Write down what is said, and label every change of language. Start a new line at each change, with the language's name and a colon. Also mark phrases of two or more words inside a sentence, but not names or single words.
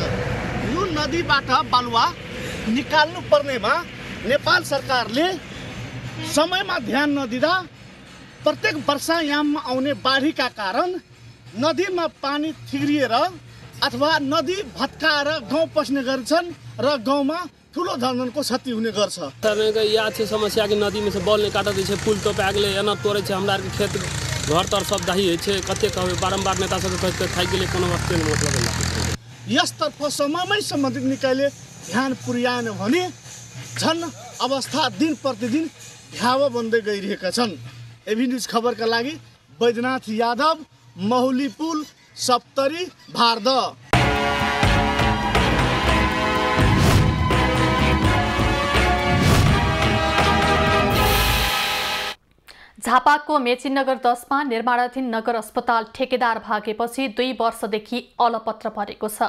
Nepali: यो नदीबाट बालुवा निकाल्नु पर्नेमा नेपाल सरकारले समयमा ध्यान नदिँदा प्रत्येक वर्षायाममा आउने बाढीका कारण नदीमा पानी थिग्रिएर अथवा नदी भत्काएर गाउँ पस्ने गर्छन् र गाउँमा ठुलो धनधनको क्षति हुने गर्छ।
Maithili: याद छै समस्या कि नदी में से बॉल नहीं काटत छै, पुल तो पे गेले एना तोड़े छै, हमरा के खेत घर तर सब दही छै, कते कहबे बारंबार नेता सब कहते थाकि गेले, कोनो वक्त मतलब
Nepali: यसतर्फ समयमै सम्बन्धित निकायले ध्यान पुर्याएन भने झन् अवस्था दिन प्रतिदिन भ्याव बन्दै गइरहेका छन्। एबी न्युज खबरका लागि बैद्यनाथ यादव, महुली पुल, सप्तरी, भारद। झापाको मेचीनगर 10 मा निर्माणाधीन नगर अस्पताल ठेकेदार भागेपछि 2 वर्षदेखि अलपत्र परेको छ।